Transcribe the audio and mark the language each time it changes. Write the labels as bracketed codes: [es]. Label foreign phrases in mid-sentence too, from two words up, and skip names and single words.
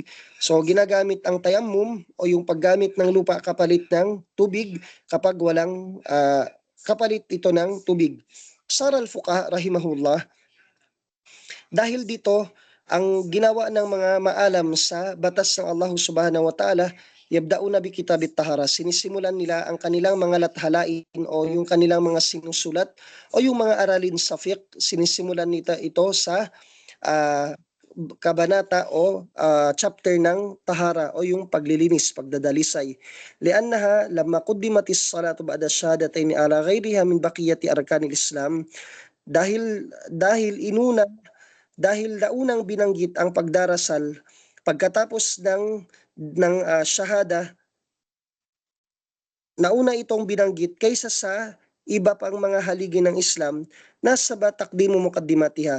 [tl] So ginagamit ang tayammum o yung paggamit ng lupa kapalit ng tubig kapag walang kapalit ito ng tubig. [ar] سار الفقهاء رحمه الله, [tl] dahil dito, ang ginawa ng mga maalam sa batas ng Allah [ar] سبحانه وتعالى, يبدؤون بكتاب الطهارة. [tl] Sinisimulan nila ang kanilang mga lathalain o yung kanilang mga sinusulat o yung mga aralin sa fiqh, sinisimulan nila ito sa ah, kabanata o chapter ng tahara o yung paglilinis, pagdadalisay. [ar] لأنها لما قدمت الصلاة بعد الشهادتين على غيرها من بقية أركان الإسلام, [tl] dahil naunang binanggit ang pagdarasal pagkatapos ng shahada, nauna itong binanggit kaysa sa iba pang mga haligi ng Islam na sa [ar] تقديم مقدماتها.